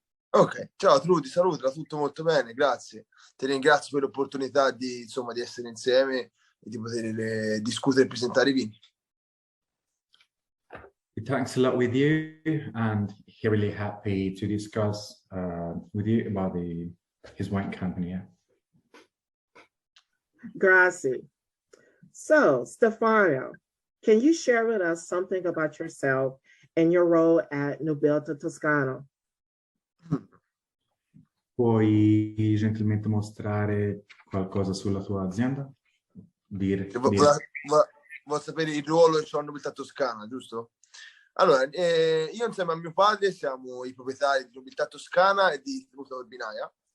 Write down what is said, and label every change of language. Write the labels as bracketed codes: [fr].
[it] Ok, ciao Trudy, saluta, tutto molto bene, grazie. Ti ringrazio per l'opportunità di essere insieme e di poter discutere e presentare i vini. [en] Thanks a lot with you, and here really happy to discuss with you about his wine company. Yeah. [it] Grazie. [en] So, Stefano, can you share with us something about yourself and your role at Nobilta Toscana? [it] Puoi gentilmente mostrare qualcosa sulla tua azienda? Vuoi sapere il ruolo che ho a Nobilta Toscana, giusto? Allora, io insieme a mio padre siamo i proprietari di Nobilta Toscana e di Tenuta Corbinaia.